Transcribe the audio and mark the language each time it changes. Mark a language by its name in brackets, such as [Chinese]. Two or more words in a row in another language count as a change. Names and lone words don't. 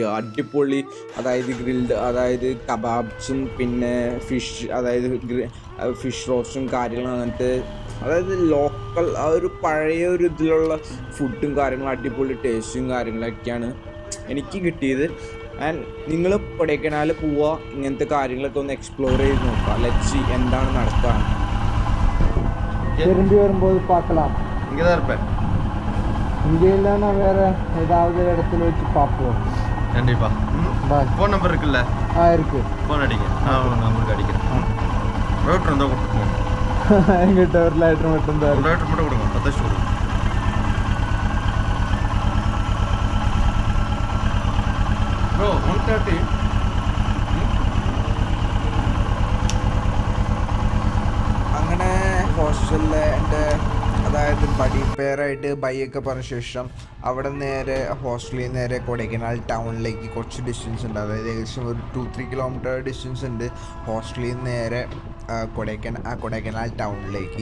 [Malayalam] അടിപൊളി, അതായത് ഗ്രിൽഡ്, അതായത് കബാബ്സും പിന്നെ ഫിഷ്, അതായത് [English] fish roast [Malayalam] കാര്യങ്ങളും, അങ്ങനത്തെ അതായത് ലോക്കൽ ആ ഒരു പഴയ ഒരു ഇതിലുള്ള ഫുഡും കാര്യങ്ങളും അടിപൊളി ടേസ്റ്റും കാര്യങ്ങളൊക്കെയാണ് എനിക്ക് കിട്ടിയത്. ആൻഡ് നിങ്ങൾ കൊടൈക്കനാൽ പോവുക, ഇങ്ങനത്തെ കാര്യങ്ങളൊക്കെ ഒന്ന് എക്സ്പ്ലോർ ചെയ്ത് നോക്കുക. ലെറ്റ്സ് എന്താണ് നടക്കുക. [Tamil] திரும்பி வரும்போது பார்க்கலாம். இங்கே தான் இருப்பேன். இங்கே இல்லைன்னா வேற ஏதாவது இடத்துல வச்சு பார்ப்போம். கண்டிப்பா. பாய். ஃபோன் நம்பர் இருக்குல்ல? இருக்கு. ஃபோன் அடிங்க, நான் நம்பருக்கு அடிக்கிறேன். ரோட்டர் இருந்தால் கொடுத்துருவோம். எங்கிட்ட ஒரு லைட்டர் மட்டும் தான். ஒரு லைட்டர் மட்டும் கொடுங்க, 10 கொடுங்க. ப்ரோ 130. [Malayalam] അങ്ങനെ ഹോസ്റ്റലിൽ എൻ്റെ അതായത് ബഡി പെയറായിട്ട് ബൈയൊക്കെ പറഞ്ഞ ശേഷം അവിടെ നേരെ ഹോസ്റ്റലിൽ നേരെ കൊടൈക്കനാൽ ടൗണിലേക്ക് കുറച്ച് ഡിസ്റ്റൻസ് ഉണ്ട്. അതായത് ഏകദേശം ഒരു 2-3 [English] kilometer distance [Malayalam] ഉണ്ട് ഹോസ്റ്റലിൽ നിന്ന് നേരെ കൊടൈക്കനാൽ ടൗണിലേക്ക്.